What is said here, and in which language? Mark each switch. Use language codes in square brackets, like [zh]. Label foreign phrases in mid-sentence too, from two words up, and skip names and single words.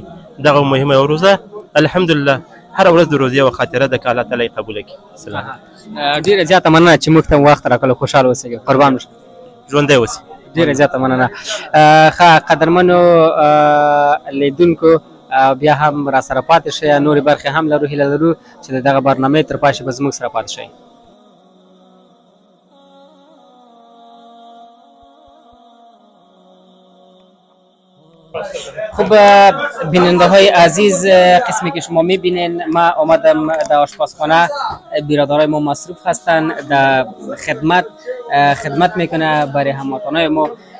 [ps] دغه مهمه یوه روزه الحمدلله هره ورځ د روزې یوه خاطره ده که الله تعالی یې قبوله کړي. ډېره زیاته مننه چې موږ ته مو وخت راکړو. خوشحاله اوسئ، قربان اوسئ، ژوندی اوسئ. ډېره زیاته مننه. ښه قدرمنو لیدونکو بیا هم را سره پاتې شئ، نورې برخې هم لرو، هیله لرو چې د دغه برنامې تر پای به زموږ سره پاتې شئ. [fa] خب بیننده های عزیز، قسمی که شما میبینین ما آمدم در آشپزخانه، برادرای ما مصروف هستن در خدمت میکنه برای هموطنای ما.